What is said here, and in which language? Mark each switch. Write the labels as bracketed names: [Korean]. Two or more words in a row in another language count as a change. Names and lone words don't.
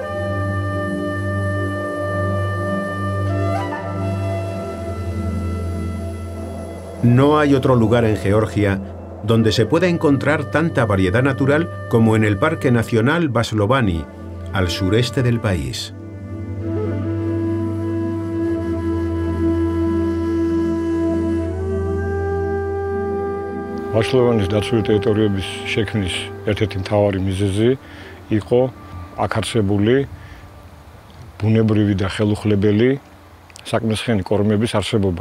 [Spanish] No hay otro lugar en Georgia donde se pueda encontrar tanta variedad natural como en el Parque Nacional Vaslovani, al sureste del país. [Georgian] ვაშლოვანის დაცული ტერიტორიების შექმნის ერთ-ერთი მთავარი მიზეზი იყო აქ არსებული ბუნებრივი და ხელუხლებელი საკმისხიანი კორომების არსებობა.